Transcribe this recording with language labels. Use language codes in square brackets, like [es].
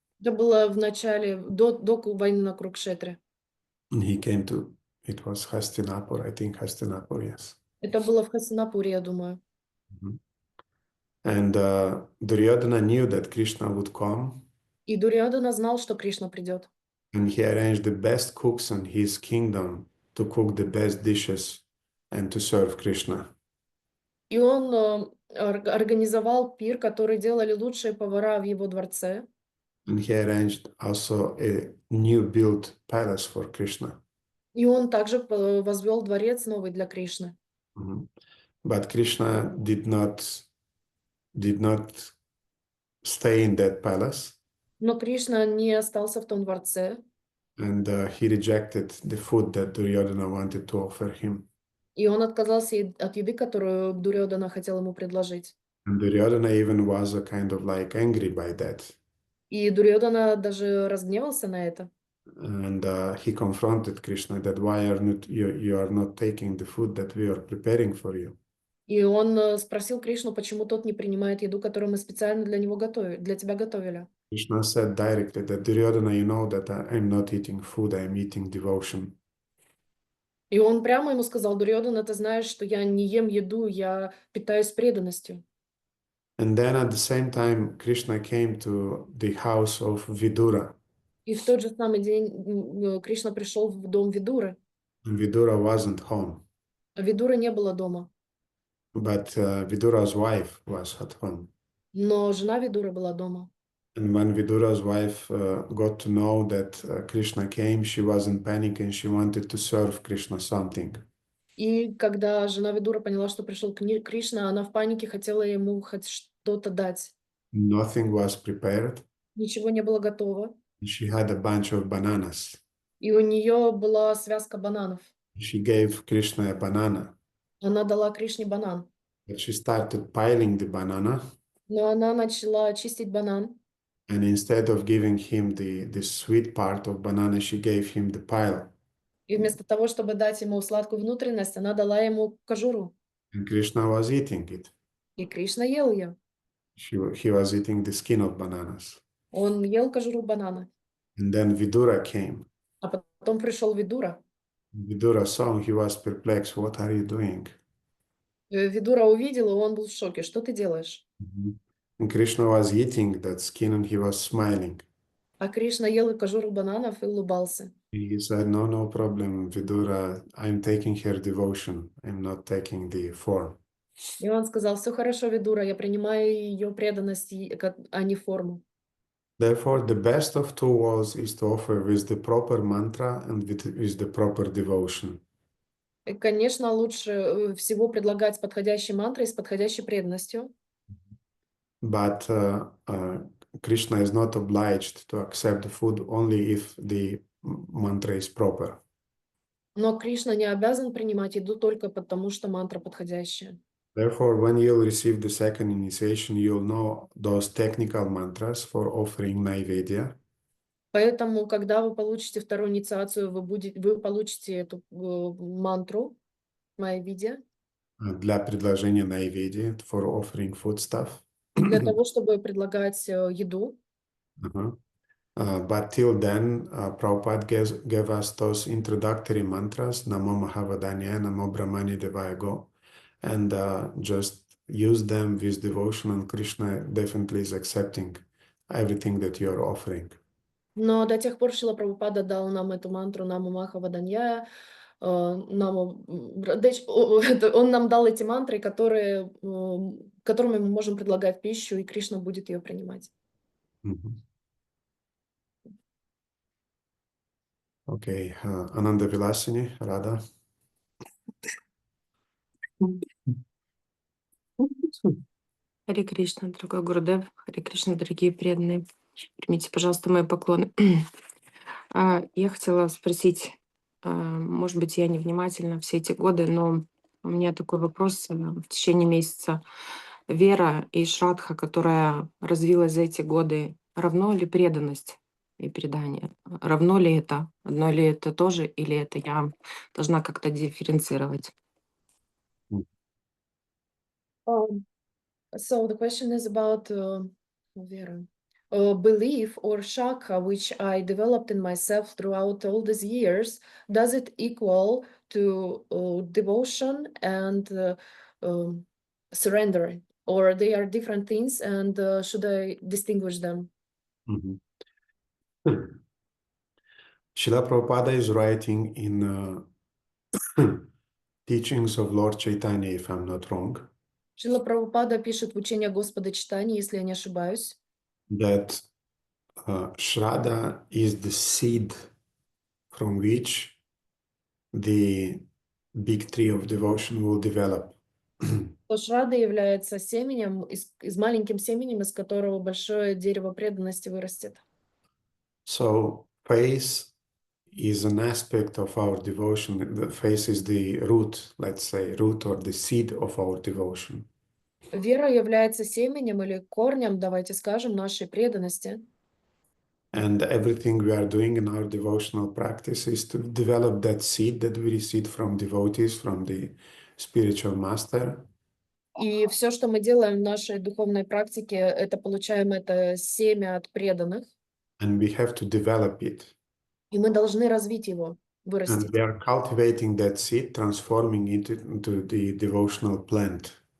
[ru] Это было в начале, до войны на Курукшетре. [en] And he came to, it was Hastinapur, I think Hastinapur, yes. [ru] Это было в Хастинапуре, я думаю. [en] And Duryodhana knew that Krishna would come, [ru] И Дурьодхана знал, что Кришна придет. [en] and he arranged the best cooks in his kingdom to cook the best dishes and to serve Krishna. [ru] И он организовал пир, который делали лучшие повара в его дворце. [en] And he arranged also a new built palace for Krishna. [ru] И он также возвел дворец новый для Кришны. [en] But Krishna did not stay in that palace. [ru] Но Кришна не остался в том дворце. [en] And he rejected the food that Duryodhana wanted to offer him. [ru] И он отказался от еды, которую Дурьодхана хотел ему предложить. [en] And Duryodhana even was a kind of like angry by that. [ru] И Дурьодхана даже разгневался на это. [en] And he confronted Krishna that why you are not taking the food that we are preparing for you. [ru] И он спросил Кришну, почему тот не принимает еду, которую мы специально для него для тебя готовили. [en] Krishna said directly that Duryodhana, you know that I'm not eating food, I'm eating devotion. [ru] И он прямо ему сказал: Дурьодхана, ты знаешь, что я не ем еду, я питаюсь преданностью. [en] And then at the same time, Krishna came to the house of Vidura. [ru] И в тот же самый день Кришна пришел в дом Видуры. [en] And Vidura wasn't home. [ru] А Видуры не было дома. [en] But Vidura's wife was at home. [ru] Но жена Видуры была дома. [en] And when Vidura's wife got to know that Krishna came, she was in panic and she wanted to serve Krishna something. [ru] И когда жена Видуры поняла, что пришел Кришна, она в панике хотела ему хоть что-то дать. [en] Nothing was prepared. [ru] Ничего не было готово. [en] She had a bunch of bananas. [ru] И у нее была связка бананов. [en] She gave Krishna a banana. [ru] Она дала Кришне банан. [en] But she started piling the banana. [ru] Но она начала чистить банан. [en] And instead of giving him the sweet part of banana, she gave him the pile. [ru] И вместо того, чтобы дать ему сладкую внутренность, она дала ему кожуру. [en] And Krishna was eating it. [ru] И Кришна ел ее. [en] He was eating the skin of bananas. [ru] Он ел кожуру банана. [en] And then Vidura came. [ru] А потом пришел Видура. [en] Vidura saw him, he was perplexed. What are you doing? [ru] Видура увидел, и он был в шоке. Что ты делаешь? [en] And Krishna was eating that skin and he was smiling. [ru] А Кришна ел кожуру бананов и улыбался. [en] He said, no problem, Vidura. I'm taking her devotion. I'm not taking the form. [ru] И он сказал: все хорошо, Видура, я принимаю ее преданность, а не форму. [en] Therefore, the best of two worlds is to offer with the proper mantra and with the proper devotion. [ru] И, конечно, лучше всего предлагать подходящей мантрой с подходящей преданностью. [en] But Krishna is not obliged to accept the food only if the mantra is proper. [ru] Но Кришна не обязан принимать еду только потому, что мантра подходящая. [en] Therefore, when you'll receive the second initiation, you'll know those technical mantras for offering naivedya. [ru] Поэтому, когда вы получите вторую инициацию, вы получите эту мантру Майя-видя Для предложения [en] naivedya, for offering food stuff. [ru] для того, чтобы предлагать еду. [en] But till then, Prabhupada gave us those introductory mantras, Namo Mahavadanya, Namo Brahmani Devaya Go, and just use them with devotion, and Krishna definitely is accepting everything that you are offering. [ru] Но до тех пор Шрила Прабхупада дал нам эту мантру Намо Махаваданья, он нам дал эти мантры, которыми мы можем предлагать пищу, и Кришна будет ее принимать. Окей, Ананда Виласини, Рада. Харе Кришна, дорогой Гурудев, Харе Кришна, дорогие преданные. Примите, пожалуйста, мои поклоны. Я хотела спросить, может быть, я невнимательна все эти годы, но у меня такой вопрос в течение месяца. Вера и шрадха, которая развилась за эти годы, равно ли преданность? и передание. Равно ли это? Одно ли это тоже? Или это я должна как-то дифференцировать? [en] So the question is about Vera, belief or shaka, which I developed in myself throughout all these years. Does it equal to devotion and surrendering, or they are different things? And should I distinguish them? Srila Prabhupada is writing in Teachings of Lord Chaitanya, if I'm not wrong, [ru] Шрила Прабхупада пишет в учении Господа Читания, если я не ошибаюсь, [en] that Shraddha is the seed from which the big tree of devotion will develop. [ru] что Шрада является семенем, из маленьким семенем, из которого большое дерево преданности вырастет. [en] So faith is an aspect of our devotion. The faith is the root, let's say, root or the seed of our devotion. [ru] Вера является семенем или корнем, давайте скажем, нашей преданности. [en] And everything we are doing in our devotional practice is to develop that seed that we receive from devotees, from the spiritual master. [ru] И все, что мы делаем в нашей духовной практике, это получаем это семя от преданных, [en] And we have to develop it. [ru] и мы должны развить его, [en] And [ru] вырастить. [en] we are cultivating that seed, transforming it into the devotional plant.